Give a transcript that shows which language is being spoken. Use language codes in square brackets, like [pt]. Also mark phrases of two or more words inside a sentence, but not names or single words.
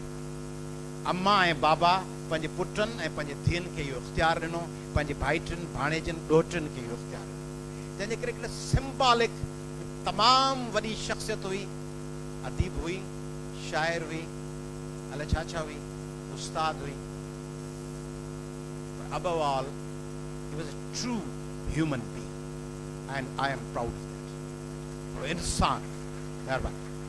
[sd] अम्मा ऐं बाबा पंहिंजे पुटनि ऐं पंहिंजे धीअनि खे इहो इख़्तियार ॾिनो, पंहिंजे भाइटियुनि भाणेजनि ॾोहिटनि खे इहो इख़्तियार ॾिनो। जंहिंजे करे हिकिड़े सिंबॉलिक तमामु वॾी शख़्सियत हुई, अदीब हुई, शाइर हुई, अलाए छा छा हुई, उस्ताद हुई। [en] Above all, he was a true human being, and I am proud of that. [sd] इंसान। महिरबानी।